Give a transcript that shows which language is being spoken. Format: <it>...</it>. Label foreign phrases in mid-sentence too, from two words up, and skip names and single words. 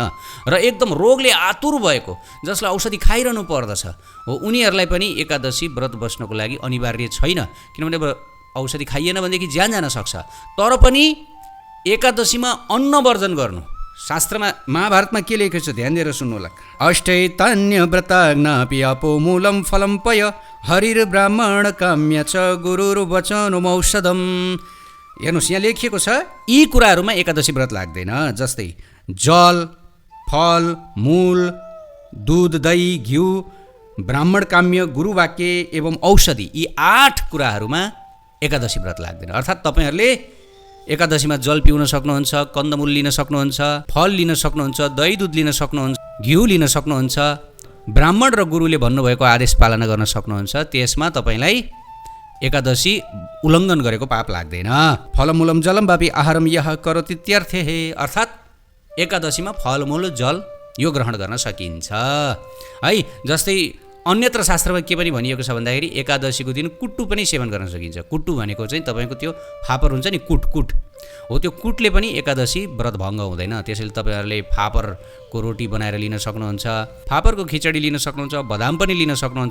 <ne>र एकदम रोगले आतुर भएको, जसलाई औषधि खाइरहनु पर्दछ हो, उनीहरूलाई पनि एकादशी व्रत बस्नको लागि अनिवार्य छैन। किनभने औषधि खाइएन भनेदेखि ज्यान जान सक्छ। तर पनि एकादशीमा अन्न वर्जन गर्नु, शास्त्रमा महाभारतमा के लेखेको छ ध्यान दिएर सुन्नु होला।</ne> <sa>अष्टैतान्य व्रताग्नापि अपो मूलम फलम पय हरिर ब्राह्मण काम्य च गुरुर्वचनमौषधम।</sa> <ne>हेर्नुहोस्, यहाँ लेखिएको छ यी कुराहरूमा एकादशी व्रत लाग्दैन। जस्तै जल, फल, मूल, दुध, दही, घिउ, ब्राह्मण काम्य, गुरुवाक्य एवं औषधि, यी 8 कुराहरूमा एकादशी व्रत लाग्दैन। अर्थात् तपाईँहरूले एकादशीमा जल पिउन सक्नुहुन्छ, कन्दमूल लिन सक्नुहुन्छ, फल लिन सक्नुहुन्छ, दही दुध लिन सक्नुहुन्छ, घिउ लिन सक्नुहुन्छ, ब्राह्मण र गुरुले भन्नुभएको आदेश पालना गर्न सक्नुहुन्छ। त्यसमा तपाईँलाई एकादशी उल्लङ्घन गरेको पाप लाग्दैन।</ne> <sa>फलमूलम जलम वापि आहारम यह करोतीत्यर्थे हे।</sa> <ne>अर्थात् एकादशीमा फलमूल जल यो ग्रहण गर्न सकिन्छ है। जस्तै अन्यत्र शास्त्रमा के पनि भनिएको छ भन्दाखेरि एकादशीको दिन कुट्टु पनि सेवन गर्न सकिन्छ। कुट्टु भनेको चाहिँ तपाईँको त्यो फापर हुन्छ नि, कुट हो, त्यो कुटले पनि एकादशी व्रत भङ्ग हुँदैन। त्यसैले तपाईँहरूले फापरको रोटी बनाएर लिन सक्नुहुन्छ, फापरको खिचडी लिन सक्नुहुन्छ, बदाम पनि लिन सक्नुहुन्छ।</ne>